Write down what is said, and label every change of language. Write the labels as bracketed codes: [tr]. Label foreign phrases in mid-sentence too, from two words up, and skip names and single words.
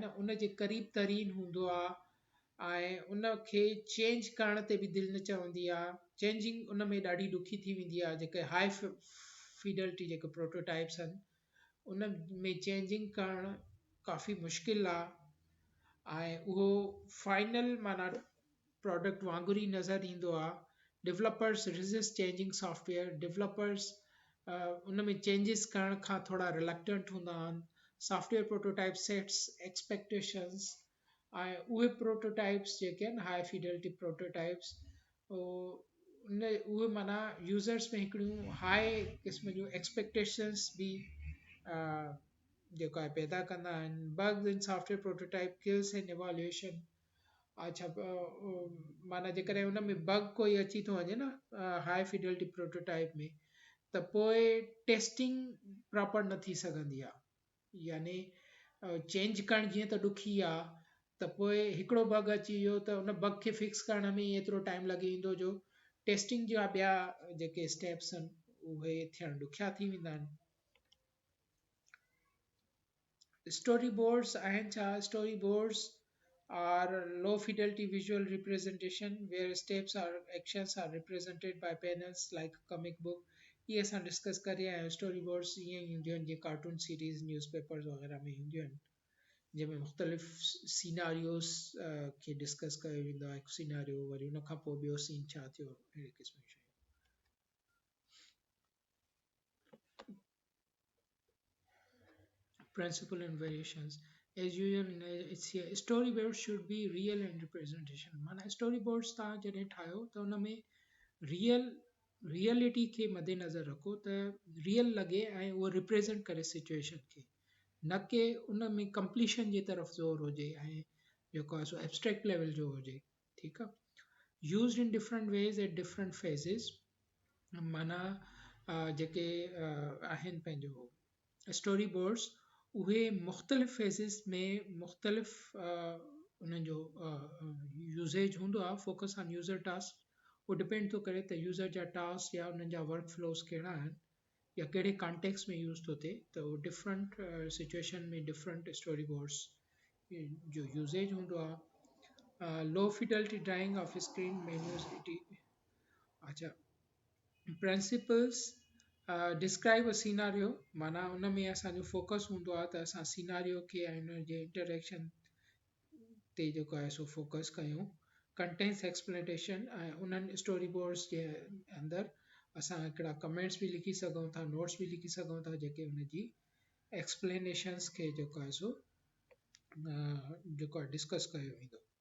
[sd] न उन जे क़रीब तरीन हूंदो आहे ऐं उन खे चेंज करण ते बि दिलि न चवंदी आहे चेंजिंग उन में ॾाढी ॾुखी थी वेंदी आहे जेके [en] high fidelity [sd] जेके प्रोटोटाइप्स आहिनि उन में चेंजिंग करणु काफ़ी मुश्किल आहे ऐं उहो फाइनल माना प्रोडक्ट वांगुरु ई नज़र ईंदो आहे [en] developers resist changing software developers [sd] उन में चेंजिस करण खां थोरा रिलक्टेंट हूंदा आहिनि [en] software prototype sets expectations [sd] ऐं उहे प्रोटोटाइप्स जेके आहिनि [en] high fidelity prototypes [sd] उहे माना यूज़र्स में हिकिड़ियूं हाई क़िस्म जूं एक्सपेक्टेशंस बि जेको आहे पैदा कंदा आहिनि [en] bugs in software prototype kills and evolution [sd] अच्छा माना जेकॾहिं उन में बग कोई अची थो वञे न [en] high fidelity prototype [sd] में त पोइ [en] testing proper [sd] न थी सघंदी आहे यानी चेंज करणु जीअं त ॾुखी आहे त पोइ हिकिड़ो बग अची वियो त उन बग खे फिक्स करण में ई एतिरो टाइम लॻी वेंदो जो टेस्टिंग जा ॿिया जेके स्टेप्स आहिनि उहे थियणु ॾुखिया थी वेंदा आहिनि [en] story boards [sd] आहिनि छा [en] story boards are low fidelity visual representation where steps or actions are represented by panels like a comic book [sd] ये असां डिस्कस करे आया आहियूं [en] story boards [sd] ईअं ई हूंदियूं आहिनि जीअं [en] cartoon series newspapers [sd] वग़ैरह में हूंदियूं आहिनि जंहिंमें मुख़्तलिफ़ सीनारियोस खे डिस्कस कयो वेंदो आहे हिकु सीनारियो वरी उन खां पोइ ॿियो सीन छा थियो अहिड़े क़िस्म जूं शयूं [en] principle and variations as usual it's here storyboard should be real and representation [sd] माना storyboards तव्हां जॾहिं ठाहियो त उन में रियलिटी खे मद्देनज़र रखो त रियल लॻे ऐं उहो रिप्रेज़ेंट करे सिचुएशन खे न कि उन में कंप्लीशन जी तरफ़ ज़ोर हुजे ऐं जेको आहे सो [en] abstract level [sd] जो हुजे ठीकु आहे [en] used in different ways at different phases [sd] माना जेके आहिनि पंहिंजो [en] story boards [sd] उहे मुख़्तलिफ़ फेज़िस में मुख़्तलिफ़ उन्हनि जो यूज़ेज हूंदो आहे फोकस [en] on user task [sd] उहो डिपेंड थो करे त यूज़र जा टास्क या उन्हनि जा [en] work flows [sd] कहिड़ा आहिनि या कहिड़े कॉन्टेक्स्ट में यूज़ थो थिए त उहो [en] different situation [sd] में [en] different story boards [sd] जो यूज़ेज हूंदो आहे [en] low fidelity drawing of screen menus [sd] अच्छा [en] principles describe a scenario [sd] माना उन में असांजो फोकस हूंदो आहे त असां सीनारियो खे ऐं उन जे इंटरेक्शन ते जेको आहे सो फोकस कयूं [en] contents explanation [sd] ऐं उन्हनि [en] story boards [sd] जे अंदरि असां हिकिड़ा कमेंट्स बि लिखी सघूं था नोट्स बि लिखी सघूं था जेके उन जी एक्सप्लेनेशन्स खे जेको आहे सो जेको आहे डिस्कस कयो वेंदो